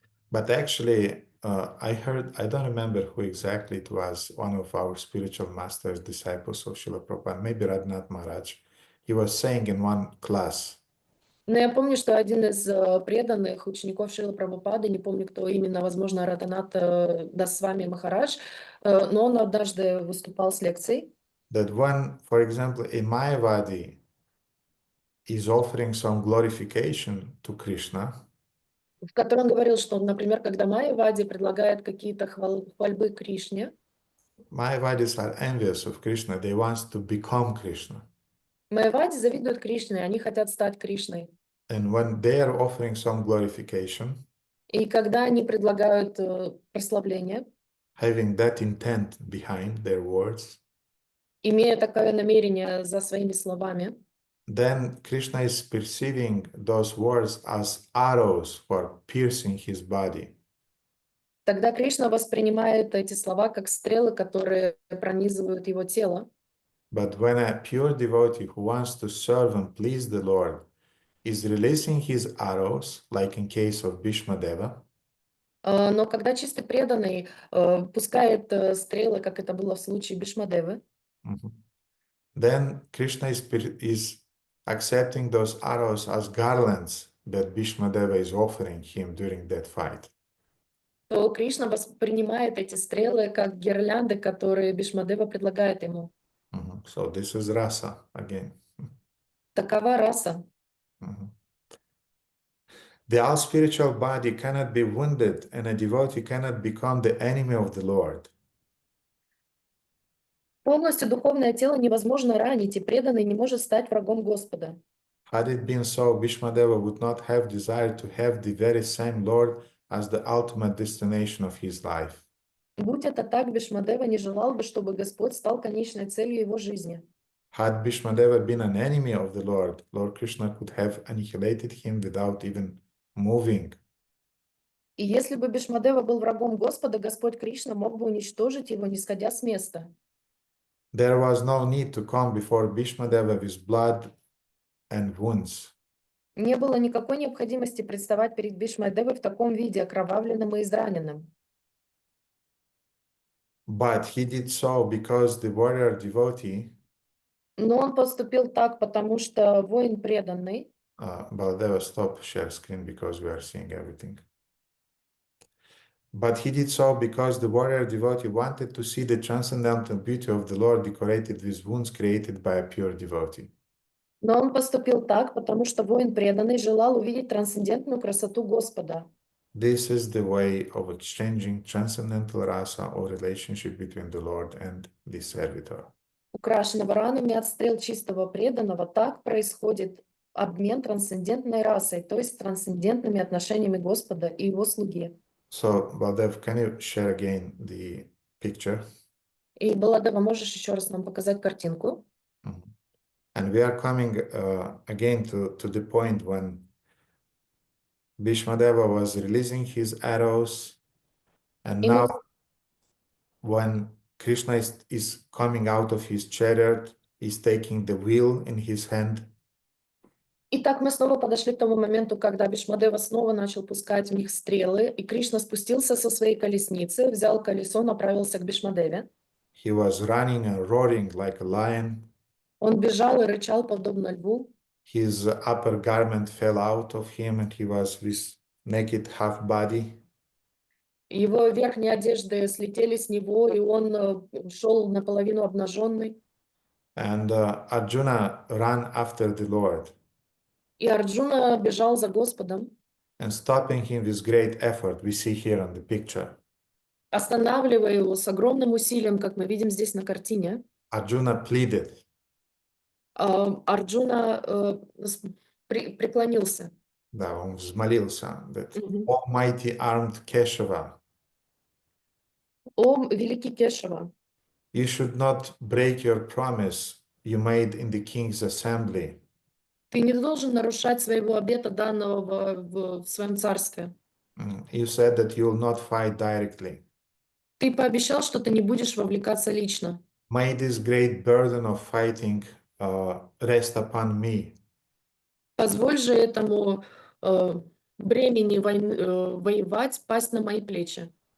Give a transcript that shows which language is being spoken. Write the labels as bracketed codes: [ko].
[en] But actually, I heard, I don't remember who exactly it was, one of our spiritual masters, disciples of Srila Prabhupada, maybe Radhanath Maharaj. He was saying in one class, [ru] Но я помню, что один из преданных учеников Шрилы Прабхупады, не помню, кто именно, возможно, Радханат Дасвами Махарадж, но он однажды выступал с лекцией. [en] that when, for example, a Mayavadi is offering some glorification to Krishna, [ru] В котором он говорил, что, например, когда Майявади предлагает какие-то хвальбы Кришне, [en] Mayavadis are envious of Krishna. They want to become Krishna. [ru] Майявади завидуют Кришне, они хотят стать Кришной. [en] And when they are offering some glorification, [ru] И когда они предлагают прославление, [en] having that intent behind their words, [ru] имея такое намерение за своими словами, [en] then Krishna is perceiving those words as arrows for piercing his body. [ru] Тогда Кришна воспринимает эти слова как стрелы, которые пронизывают его тело. [en] But when a pure devotee who wants to serve and please the Lord is releasing his arrows, like in case of Bhīṣmadeva, [ru] Но когда чистый преданный пускает стрелы, как это было в случае Бhīṣmadevы, [en] then Krishna is accepting those arrows as garlands that Bhīṣmadeva is offering him during that fight. [ru] то Кришна воспринимает эти стрелы как гирлянды, которые Бhīṣmadeva предлагает ему. [en] So this is rasa again. [ru] Такова раса. [en] The all spiritual body cannot be wounded, and a devotee cannot become the enemy of the Lord. [ru] Полностью духовное тело невозможно ранить, и преданный не может стать врагом Господа. [en] Had it been so, Bhīṣmadeva would not have desired to have the very same Lord as the ultimate destination of his life. [ru] Будь это так, Бhīṣmadeva не желал бы, чтобы Господь стал конечной целью его жизни. [en] Had Bhīṣmadeva been an enemy of the Lord, Lord Krishna could have annihilated him without even moving. [ru] И если бы Бhīṣmadeva был врагом Господа, Господь Кришна мог бы уничтожить его, не сходя с места. [en] There was no need to come before Bhīṣmadeva with blood and wounds. [ru] Не было никакой необходимости представать перед Бhīṣmadevой в таком виде, окровавленным и израненным. [en] But he did so because the warrior devotee, [ru] Но он поступил так, потому что воин преданный. [en] Baladeva, stop share screen because we are seeing everything. But he did so because the warrior devotee wanted to see the transcendental beauty of the Lord decorated with wounds created by a pure devotee. [ru] Но он поступил так, потому что воин преданный желал увидеть трансцендентную красоту Господа. [en] This is the way of exchanging transcendental rasa or relationship between the Lord and the servitor. [ru] Украшенного ранами от стрел чистого преданного, так происходит обмен трансцендентной расой, то есть трансцендентными отношениями Господа и его слуги. [en] So, Baldev, can you share again the picture? [ru] И, Баладева, можешь еще раз нам показать картинку? [en] And we are coming again to the point when Bhīṣmadeva was releasing his arrows, and now when Krishna is coming out of his chariot, he's taking the wheel in his hand. [ru] Итак, мы снова подошли к тому моменту, когда Бhīṣmadeva снова начал пускать в них стрелы, и Кришна спустился со своей колесницы, взял колесо, направился к Бhīṣmadevе. [en] He was running and roaring like a lion. [ru] Он бежал и рычал, подобно льву. [en] His upper garment fell out of him, and he was with naked half body. [ru] Его верхние одежды слетели с него, и он шел наполовину обнаженный. [en] And Arjuna ran after the Lord. [ru] И Арджуна бежал за Господом. [en] And stopping him with great effort, we see here on the picture. [ru] Останавливая его с огромным усилием, как мы видим здесь на картине. [en] Arjuna pleaded. [ru] Арджуна преклонился. Да, он взмолился, [en] that Almighty armed Keshava, [ru] О, великий Кешава, [en] you should not break your promise you made in the king's assembly. [ru] ты не должен нарушать своего обета, данного в своем царстве. [en] You said that you will not fight directly. [ru] Ты пообещал, что ты не будешь вовлекаться лично. [en] May this great burden of fighting rest upon me. [ru] Позволь же этому бремени воевать пасть на мои плечи.